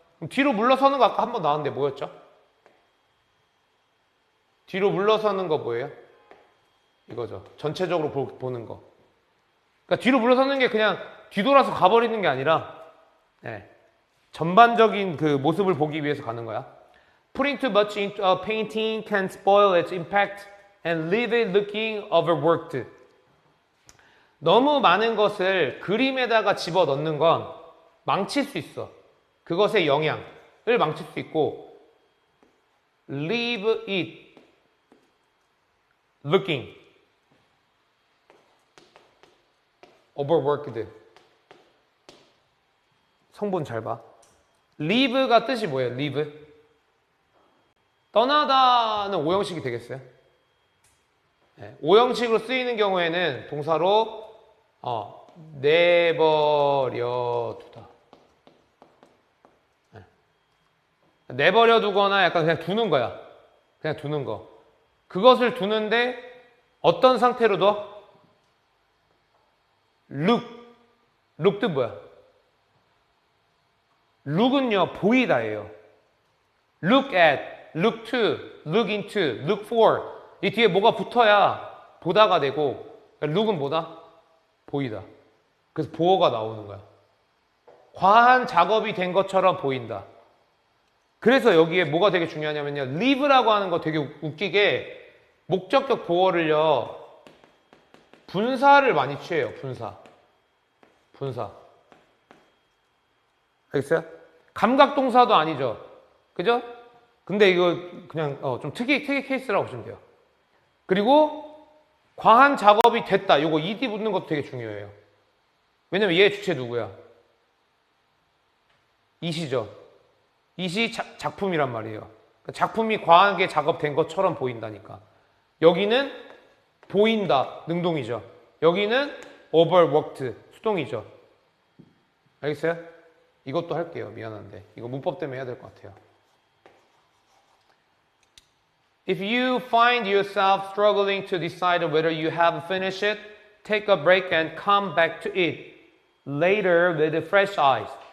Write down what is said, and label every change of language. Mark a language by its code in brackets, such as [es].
[ko] 뒤로 물러서는 거 아까 한 번 나왔는데 뭐였죠? 뒤로 물러서는 거 뭐예요? 이거죠. 전체적으로 보는 거. 그러니까 뒤로 물러서는 게 그냥 뒤돌아서 가버리는 게 아니라 네, 전반적인 그 모습을 보기 위해서 가는 거야. [en] Putting too much into a painting can spoil its impact and leave it looking overworked. [ko] 너무 많은 것을 그림에다가 집어넣는 건 망칠 수 있어. 그것의 영향을 망칠 수 있고 [en] leave it looking overworked. [ko] 성분 잘 봐. leave가 뜻이 뭐예요? [en] leave? [ko] 떠나다는 오형식이 되겠어요? 네, 오형식으로 쓰이는 경우에는 동사로 내버려 두다. 네. 내버려 두거나 약간 그냥 두는 거야. 그냥 두는 거. 그것을 두는데 어떤 상태로 둬? look. look 뜻 뭐야? look은요, 보이다예요. [en] look at, look to, look into, look for. [ko] 이 뒤에 뭐가 붙어야 보다가 되고, look은 뭐다? 보이다. 그래서 보어가 나오는 거야. 과한 작업이 된 것처럼 보인다. 그래서 여기에 뭐가 되게 중요하냐면요. leave라고 하는 거 되게 웃기게 목적격 보어를요. 분사를 많이 취해요. 분사. 알겠어요? 감각동사도 아니죠. 그죠? 근데 이거 그냥 좀 특이 케이스라고 보시면 돼요. 그리고 과한 작업이 됐다. 이거 ed 붙는 것도 되게 중요해요. 왜냐면 얘 주체 누구야? 이시죠. 이시 작품이란 말이에요. 작품이 과하게 작업된 것처럼 보인다니까. 여기는 보인다. 능동이죠. 여기는 overworked. 수동이죠. 알겠어요? 이것도 할게요. 미안한데. 이거 문법 때문에 해야 될 것 같아요. [en] If you find yourself struggling to decide whether you have finished it, take a break and come back to it later with fresh eyes.